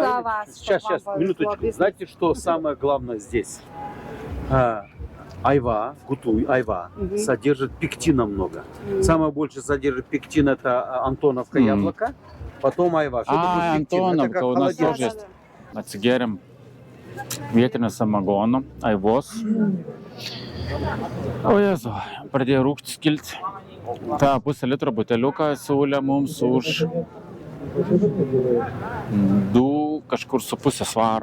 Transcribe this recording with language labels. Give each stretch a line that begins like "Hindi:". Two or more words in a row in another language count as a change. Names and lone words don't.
Russian: за вас, Сейчас, чтобы вам минуточку. повезло. Знаете, что самое главное здесь? Айва, гутуй, айва, содержит пектина много. Самое больше содержит пектин это Антоновка яблоко, потом айва. Что такое пектин? Это Антоновка как у нас холодец. тоже есть.
Lithuanian: Atsigeriam vietinio samagono, aivos. O Jezu, pradėjo rūkti skilti. Ta pusę litro buteliuką siūlė mums už 2,5 svaro.